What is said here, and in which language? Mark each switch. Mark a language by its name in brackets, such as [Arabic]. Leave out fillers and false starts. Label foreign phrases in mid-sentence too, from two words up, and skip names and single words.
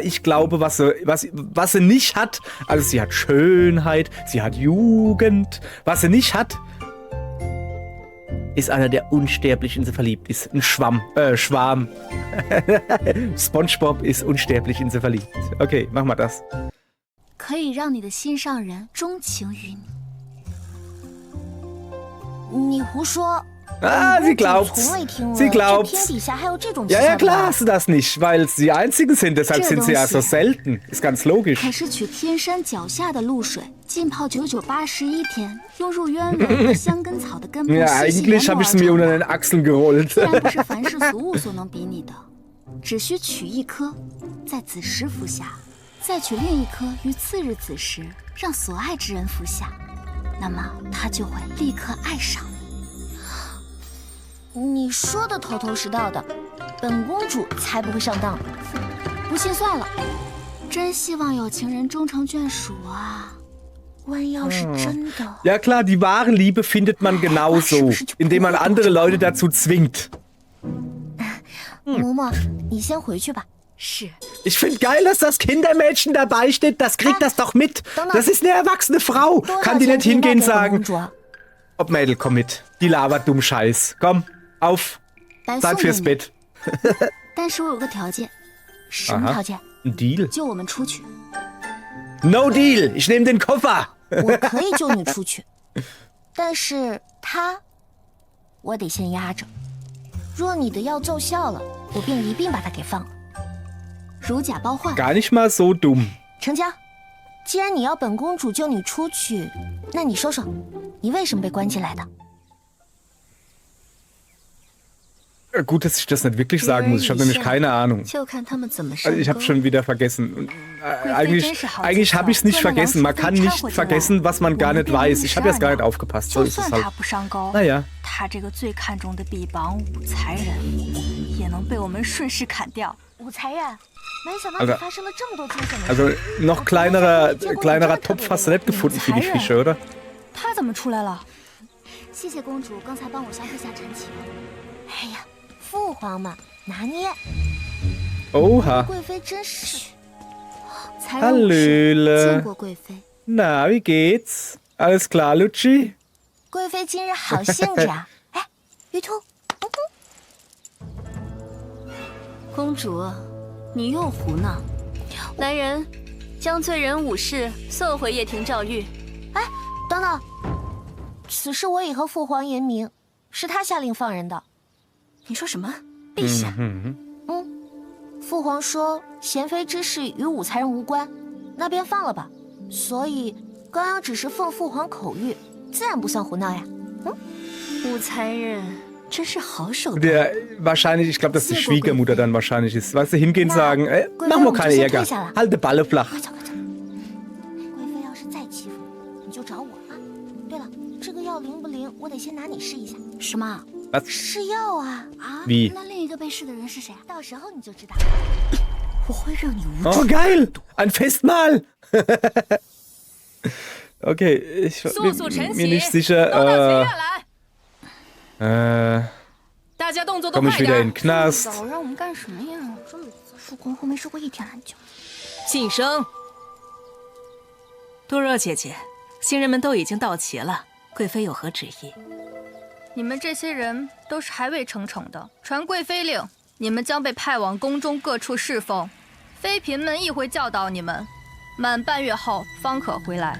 [German] Ich glaube, was sie nicht hat, also sie hat Schönheit, sie hat Jugend. Was sie nicht hat, ist einer, der unsterblich in sie verliebt ist. Ein Schwarm. SpongeBob ist unsterblich in sie verliebt. Okay, mach mal das. [Chinese] 可以让你的心上人钟情于你。你胡说。 [German] Ah, sie glaubt's. Sie glaubt's. Ja, klar hast du das nicht, weil es die einzigen sind, deshalb sind sie ja so selten. Ist ganz logisch. [Chinese] 可是取天山脚下的露水，浸泡9981天，用入鸢尾和香根草的根部。 [German] Ja, eigentlich habe ich es mir unter den Achseln gerollt. [Chinese] 自然不是凡世俗物所能比拟的，只需取一颗，在子时服下，再取另一颗于次日子时，让所爱之人服下，那么他就会立刻爱上你。你说的头头是道的，本公主才不会上当。不信算了，真希望有情人终成眷属啊！弯腰是真的。 [German] Ja klar, die wahre Liebe findet man genauso, indem man andere Leute dazu zwingt. [Chinese] 嬷嬷，你先回去吧。是。 [German] Ich finde geil, dass das Kindermädchen dabei steht. Das kriegt das doch mit. Das ist eine erwachsene Frau. Kann die nicht hingehen und sagen, ob Mädel, komm mit. Die labert dumm Scheiß. Komm. Auf! Zeit fürs Bett. [Chinese] 但是我有个条件。什么条件？ [German] Ein Deal. [Chinese] 救我们出去。 [English] No deal. [German] Ich nehme den Koffer. [Chinese] 我可以救你出去，但是我得先压着。若你的药奏效了，我便一并把他给放了。如假包换。 [German] Gar nicht mal so dumm. [Chinese] 成交。既然你要本公主救你出去，那你说说，你为什么被关进来的？ [German] Gut, dass ich das nicht wirklich sagen muss. Ich habe nämlich keine Ahnung. Also ich habe schon wieder vergessen. Eigentlich habe ich es nicht vergessen. Man kann nicht vergessen, was man gar nicht weiß. Ich habe jetzt gar nicht aufgepasst. So ist es halt. Naja. [Chinese] 他这个最看重的臂膀武才人，也能被我们顺势砍掉。武才人，没想到你发生了这么多惊险的事。 [German] Also noch kleinerer Topf hast du nicht gefunden für die Fische, oder? [Chinese] 他怎么出来了？谢谢公主刚才帮我消费下陈情。哎呀。 父皇嘛，拿捏。 [German] Oha. [Chinese] 贵妃真是。 [German] Hallöle. [Chinese] 见过贵妃。 [German] Na, wie geht's? Alles klar, Lutschi? [Chinese] 贵妃今日好兴致啊！哎，鱼兔。公主，你又胡闹。来人，将罪人武士送回掖庭诏狱。哎，等等，此事我已和父皇言明，是他下令放人的。你说什么，陛下？父皇说贤妃之事与武才人无关，那便放了吧。所以刚刚只是奉父皇口谕，自然不算胡闹呀。武才人真是好手段。 [German] Der wahrscheinlich, ich glaube, dass die Schwiegermutter dann wahrscheinlich ist. Weißt du, hingehen sagen, ey, mach mal keine Ärger, halt die Balle flach. [Chinese] 贵妃要是再欺负你，你就找我啊。对了，这个药灵不灵？我得先拿你试一下。什么？试药啊！ [German] Wie? [Chinese] 那另一个被试的人是谁？到时候你就知道。我会让你无。 [German] Oh geil, ein Festmahl. Okay, ich bin mir nicht sicher. Komme ich wieder in den Knast? [Chinese] 让我们干什么呀？这么入宫后没睡过一天懒觉。晋升，多若姐姐，新人们都已经到齐了，贵妃有何旨意？你们这些人都是还未成宠的，传贵妃令，你们将被派往宫中各处侍奉，妃嫔们亦会教导你们，满半月后方可回来。